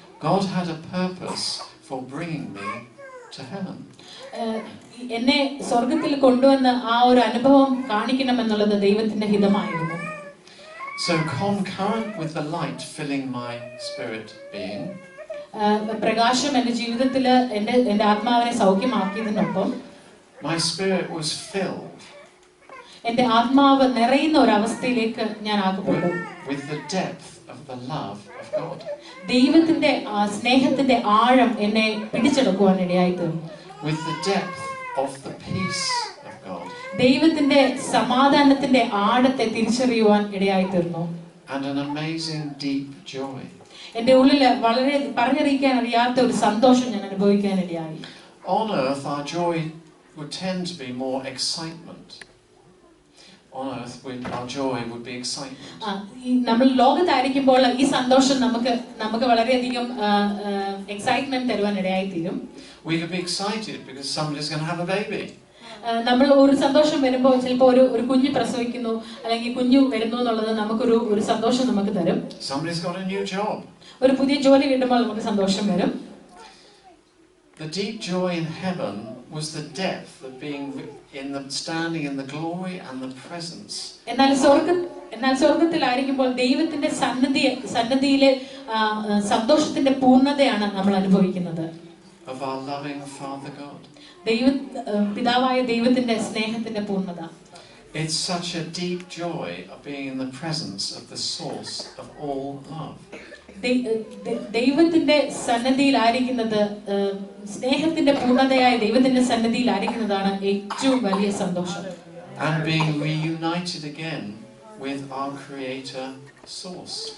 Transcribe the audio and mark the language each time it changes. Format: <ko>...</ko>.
<en>God had a purpose for bringing me to heaven.</en> <ml>എന്നെ സ്വർഗത്തിൽ കൊണ്ടുവന്ന് ആ ഒരു അനുഭവം കാണിക്കണമെന്നുള്ളത് ദൈവത്തിന്റെ ഹിതമായിരുന്നു.</ml> <en>So concurrent with the light filling my spirit being,</en> <ml>പ്രകാശം എൻ്റെ ജീവിതത്തിൽ എൻ്റെ ആത്മാവിനെ സൗഖ്യമാക്കിയതിനൊപ്പം</ml> <en>my spirit was filled.</en> <ml>എൻ്റെ ആത്മാവ് നിറയുന്ന ഒരു അവസ്ഥയിലേക്ക് ഞാൻ ആക്കപ്പെട്ടു.</ml> <en>With the depth of the love of God.</en> <ml>ദൈവത്തിന്റെ സ്നേഹത്തിന്റെ ആഴം എന്നെ പിടിച്ചെടുക്കുവാൻ ഇടയായി തീർന്നു.</ml> <en>With the depth of the peace of God.</en> <ml>ദൈവത്തിന്റെ സമാധാനത്തിന്റെ ആഴത്തെ തിരിച്ചറിയുവാൻ ഇടയായി തീർന്നു.</ml> <en>And an amazing deep joy.</en> <ml>എൻ്റെ ഉള്ളിൽ വളരെ പറഞ്ഞറിയിക്കാൻ അറിയാത്ത ഒരു സന്തോഷം ഞാൻ അനുഭവിക്കാൻ ഇടയായി.</ml> <en>On earth our joy would tend to be more excitement. On earth our joy would be excitement.</en> <ml>നമ്മൾ ലോകത്തായിരിക്കുമ്പോൾ ഈ സന്തോഷം നമുക്ക് വളരെയധികം എക്സൈറ്റ്മെന്റ് തരുവാൻ ഇടയായി തീരും.</ml> <en>We could be excited because somebody's going to have a baby.</en> <ml>നമ്മൾ ഒരു സന്തോഷം വരുമ്പോൾ ചിലപ്പോൾ ഒരു കുഞ്ഞ് പ്രസവിക്കുന്നു അല്ലെങ്കിൽ കുഞ്ഞു വരുന്നു എന്നുള്ളത് നമുക്കൊരു സന്തോഷം നമുക്ക് തരും.</ml> <en>Somebody's got a new job.</en> <ml>ഒരു പുതിയ ജോലി കിട്ടുമ്പോൾ നമുക്ക് സന്തോഷം വരും.</ml> <en>The deep joy in heaven was the depth of being standing in the glory and the presence.</en> <ml>എന്നാൽ സ്വർഗ്ഗത്തിലായിരിക്കുമ്പോൾ ദൈവത്തിന്റെ സന്നിധിയിലെ സന്തോഷത്തിന്റെ പൂർണ്ണതയാണ് നമ്മൾ അനുഭവിക്കുന്നത്.</ml> <en>Of our loving Father God.</en> <ml>പിതാവായ ദൈവത്തിന്റെ സ്നേഹത്തിന്റെ പൂർണ്ണത.</ml> <en>It's such a deep joy of being in the presence of the source of all love.</en> <ml>ദൈവത്തിന്റെ സന്നിധിയിലായിരിക്കുന്നത്, സ്നേഹത്തിന്റെ പൂർണ്ണതയായ ദൈവത്തിന്റെ സന്നിധിയിലായിരിക്കുന്നതാണ് ഏറ്റവും വലിയ സന്തോഷം.</ml> <en>And being reunited again with our Creator source.</en>